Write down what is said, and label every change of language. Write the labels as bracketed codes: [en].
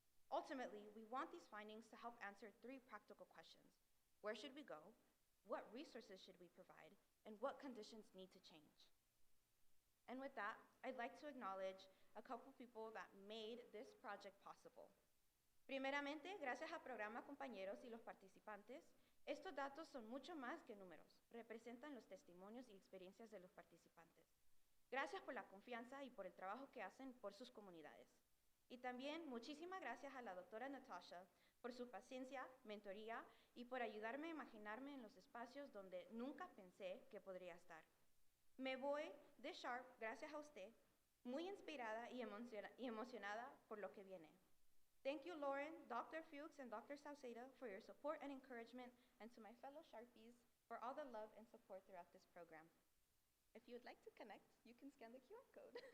[en] Ultimately, we want these findings to help answer 3 practical questions. Where should we go? What resources should we provide? And what conditions need to change? And with that, I'd like to acknowledge a couple people that made this project possible. [es] Primeramente, gracias a Programa Compañeros y los participantes, estos datos son mucho más que números, representan los testimonios y experiencias de los participantes. Gracias por la confianza y por el trabajo que hacen por sus comunidades. Y también muchísimas gracias a la doctora Natasha por su paciencia, mentoría y por ayudarme a imaginarme en los espacios donde nunca pensé que podría estar. Me voy de Sharp gracias a usted, muy inspirada y emocionada por lo que viene. [en] Thank you, Lauren, Dr. Fuchs, and Dr. Saucedo for your support and encouragement, and to my fellow Sharpies for all the love and support throughout this program. If you would like to connect, you can scan the QR code.